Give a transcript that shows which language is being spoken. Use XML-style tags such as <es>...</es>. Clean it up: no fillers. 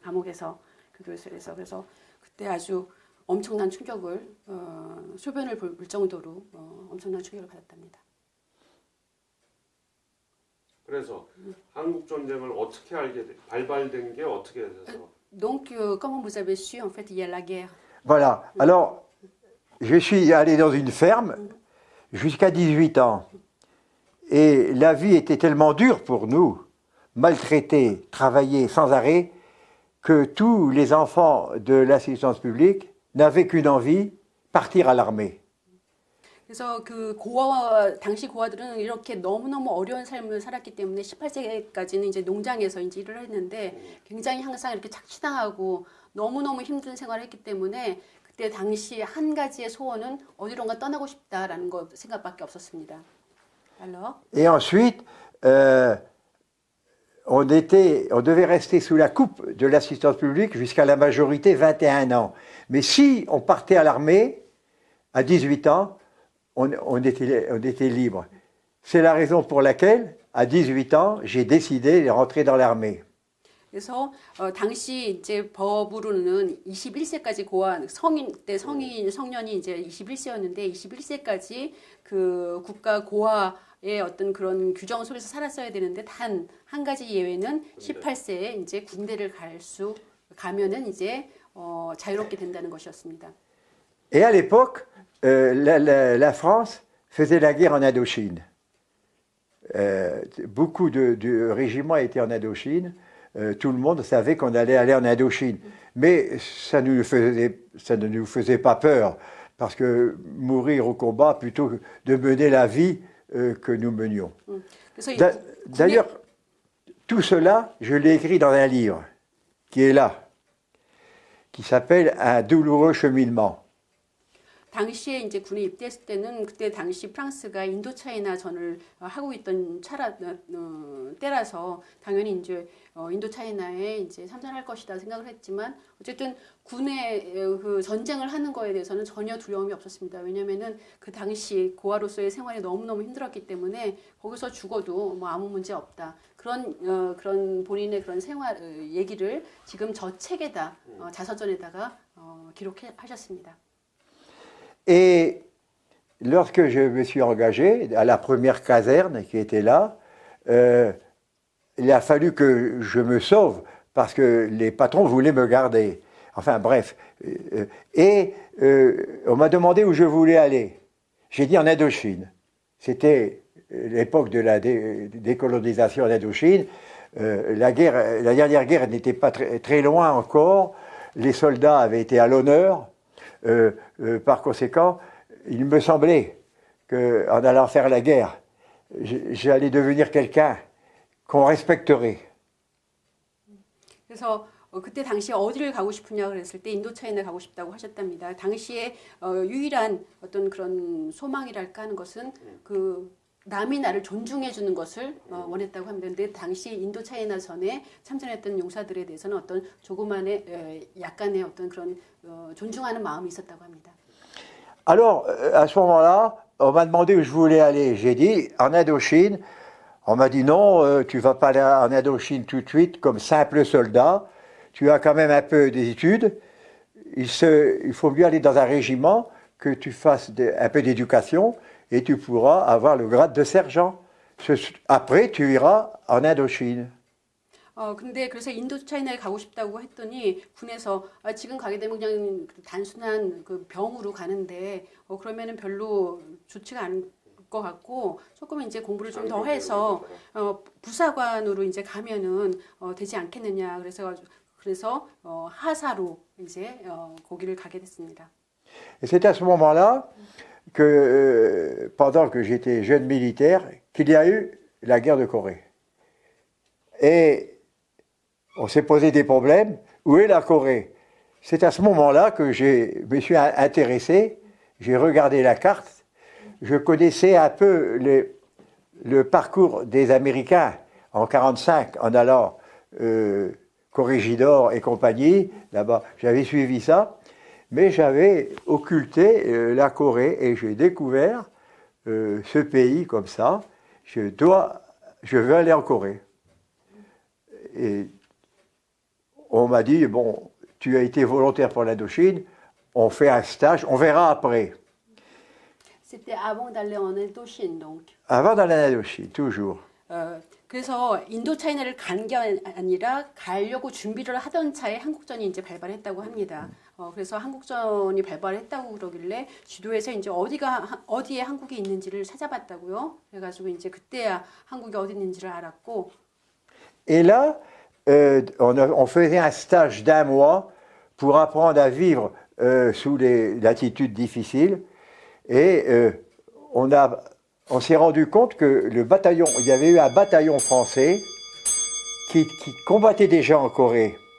<ko>감옥에서 교도소에서. 그래서 그때 아주 엄청난 충격을 소변을 볼 정도로 엄청난 충격을 받았답니다. 그래서 한국 전쟁을 어떻게 발발된 게 어떻게 돼서?</ko> <fr>Donc comment vous avez su en fait il y a la guerre? Voilà. Alors je suis allé dans une ferme jusqu'à 18 ans. Et la vie était tellement dure pour nous, maltraités, travailler sans arrêt, que tous les enfants de l'assistance publique n'avaient qu'une envie, partir à l'armée.</fr> <ko>그래서 그 당시 고아들은 이렇게 너무너무 어려운 삶을 살았기 때문에 18세까지는 이제 농장에서 이제 일을 했는데 굉장히 항상 이렇게 착취당하고 너무너무 힘든 생활을 했기 때문에 그때 당시 한 가지의 소원은 어디론가 떠나고 싶다라는 거 생각밖에 없었습니다.</ko> <fr>Alors? Et ensuite, on devait rester sous la coupe de l'assistance publique jusqu'à la majorité, 21 ans. Mais si on partait à l'armée, à 18 ans, on était libre. C'est la raison pour laquelle, à 18 ans, j'ai décidé de rentrer dans l'armée.</fr> <ko>그래서 당시 이제 법으로는 21세까지 고아 성년이 이제 21세였는데 21세까지 그 국가 고아의 어떤 그런 규정 속에서 살았어야 되는데 단 한 가지 예외는 18세에 이제 군대를 가면은 이제 자유롭게 된다는 것이었습니다.</ko> <fr>Et à l'époque, la France faisait la guerre en Indochine. Beaucoup de régiments étaient en Indochine. Tout le monde savait qu'on allait aller en Indochine. Mais ça ne nous faisait pas peur, parce que mourir au combat plutôt que de mener la vie que nous menions. D'ailleurs, tout cela, je l'ai écrit dans un livre qui est là, qui s'appelle Un douloureux cheminement.</fr> <ko>당시에 이제 군에 입대했을 때는 그때 당시 프랑스가 인도차이나 전을 하고 있던 때라서 당연히 이제 인도차이나에 이제 참전할 것이다 생각을 했지만 어쨌든 군의 그 전쟁을 하는 거에 대해서는 전혀 두려움이 없었습니다. 왜냐하면은 그 당시 고아로서의 생활이 너무너무 힘들었기 때문에 거기서 죽어도 뭐 아무 문제 없다. 그런 본인의 그런 생활 얘기를 지금 저 책에다 자서전에다가 기록하셨습니다.</ko> <fr>Et lorsque je me suis engagé à la première caserne qui était là, il a fallu que je me sauve parce que les patrons voulaient me garder. Enfin bref. On m'a demandé où je voulais aller. J'ai dit en Indochine. C'était l'époque de la décolonisation en Indochine. La dernière guerre n'était pas très loin encore. Les soldats avaient été à l'honneur. Par conséquent, il me semblait qu'en allant faire la guerre, j'allais devenir quelqu'un qu'on respecterait.</fr> <ko>그래서 그때 당시에 어디를 가고 싶으냐 그랬을 때 인도차이나 가고 싶다고 하셨답니다. 당시에 유일한 어떤 그런 소망이랄까 하는 것은 그 남이 나를 존중해 주는 것을 원했다고 합니다. 근데 당시 인도차이나 전에 참전했던 용사들에 대해서는 어떤 조그만의 약간의 어떤 그런 존중하는 마음이 있었다고 합니다.</ko> <fr>Alors, à ce moment-là, on m'a demandé où je voulais aller. J'ai dit en Indochine. On m'a dit non, tu vas pas aller en Indochine tout de suite comme simple soldat. Tu as quand même un peu d'études. Il faut mieux aller dans un régiment, que tu fasses un peu d'éducation. Et tu pourras avoir le grade de sergent. Après, tu iras en Indochine.</fr> <ko>근데 그래서 인도차이나에 가고 싶다고 했더니 군에서 지금 가게 되면 그냥 단순한 그 병으로 가는데 그러면은 별로 좋지가 않을 것 같고 조금 이제 공부를 좀 더 해서 부사관으로 이제 가면은 되지 않겠느냐 그래서 하사로 이제 거기를 가게 됐습니다.</ko> <fr>Et c'est à ce moment-là que pendant que j'étais jeune militaire, qu'il y a eu la guerre de Corée. Et on s'est posé des problèmes. Où est la Corée? C'est à ce moment-là que je me suis intéressé, j'ai regardé la carte, je connaissais un peu le parcours des Américains en 1945, en allant Corrégidor et compagnie, là-bas, j'avais suivi ça. Mais j'avais occulté la Corée et j'ai découvert ce pays comme ça. Je veux aller en Corée. Et on m'a dit, bon, tu as été volontaire pour l'Indochine, on fait un stage, on verra après. C'était avant d'aller en Indochine, donc. Avant d'aller en Indochine, toujours.</fr> <ko>그래서 인도차이나를 간 게 아니라 가려고 준비를 하던 차에 한국전이 이제 발발했다고 합니다. 그래서 한국전이 발발했다고 그러길래 주도에서 이제 어디에 한국이 있는지를 찾아봤다고요. 그래가지고 이제 그때야 한국이 어디 있는지를 알았고.</ko> <fr>Et là, on faisait un stage d'1 mois pour apprendre à vivre sous les latitudes difficiles. Et on s'est rendu compte que il y avait eu un bataillon français qui combattait déjà en Corée.</fr>